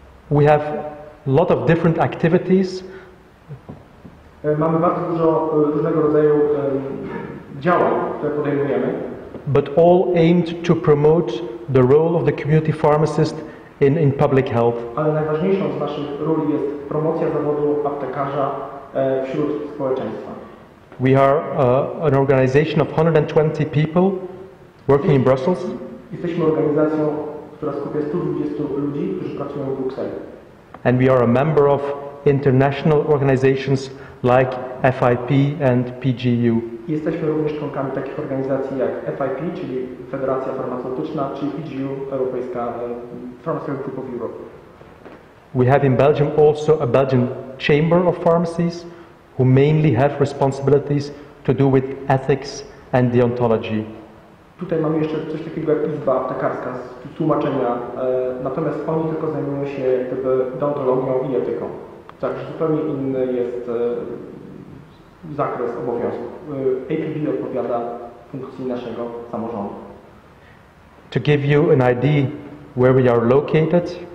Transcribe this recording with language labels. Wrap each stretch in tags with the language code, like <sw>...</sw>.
<en>We have a lot of different activities.</en> <pl>Mamy bardzo dużo różnego rodzaju działań, które podejmujemy,</pl> <en>But all aimed to promote the role of the community pharmacist in public health.</en> <pl>ale najważniejszą z naszych ról jest promocja zawodu aptekarza wśród społeczeństwa.</pl> <en>We are an organization of 120 people working in Brussels,</en> <pl>Jesteśmy organizacją, która skupia 120 ludzi, którzy pracują w Brukseli.</pl> <en>and we are a member of international organizations like FIP and PGU.</en> <pl>Jesteśmy również członkami takich organizacji jak FIP, czyli Federacja Farmaceutyczna, czy PGU, Europejska Pharmaceutical Group of Europe.</pl> <en>We have in Belgium also a Belgian Chamber of Pharmacies, who mainly have responsibilities to do with ethics and deontology.</en> <pl>Tutaj mamy jeszcze coś takiego jak Izba Aptekarska z tłumaczenia, natomiast oni tylko zajmują się deontologią i etyką. Także zupełnie inny jest zakres obowiązków. APB odpowiada funkcji naszego samorządu.</pl> <en>To give you an idea where we are located,</en>